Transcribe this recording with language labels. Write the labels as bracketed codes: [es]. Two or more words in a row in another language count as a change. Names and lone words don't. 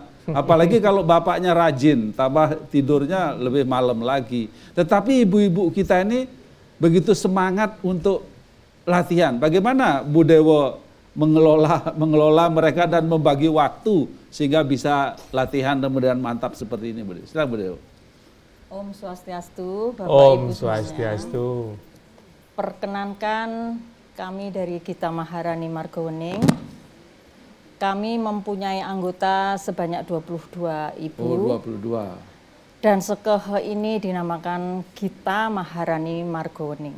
[id] Apalagi kalau bapaknya rajin, tambah tidurnya lebih malam lagi. Tetapi ibu-ibu kita ini begitu semangat untuk latihan. Bagaimana Bu Dewo mengelola mereka dan membagi waktu sehingga bisa latihan dan kemudian mantap seperti ini, Bu Dewo. Silakan Bu Dewo. [sa] Om Swastiastu, [id] Bapak Om Ibu Swastiastu. Perkenankan kami dari Gita Maharani Margowening. Kami mempunyai anggota sebanyak 22 ibu. Oh, 22. Dan sekegong ini dinamakan Gita Maharani Margowening.